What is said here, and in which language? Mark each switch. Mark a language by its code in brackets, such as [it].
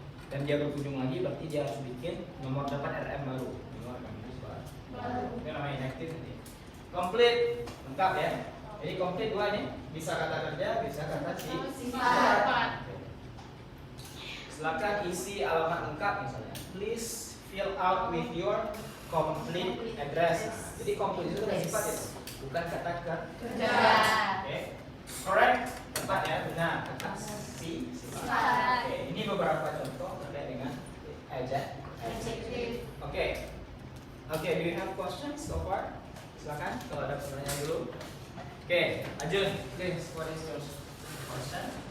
[id] Dan dia berkunjung lagi, berarti dia harus bikin nomor dapat RM baru, nomor rekam medis baru. Itu namanya inaktif nanti. Complete, lengkap ya. Jadi complete dua nih, bisa kata kerja, bisa kata sifat. Silakan isi alamat lengkap misalnya. [en] Please fill out with your complete address. [id] Nah, jadi complete itu kan sifat ya, bukan kata kerja. Oke, correct, tepat ya, benar. Kata sifat. Oke, ini beberapa contoh terkait dengan adjective. [en] Oke, do you have questions so far? [id] Silakan kalau ada pertanyaan dulu. [en] Oke, Ajun, please, what is your question?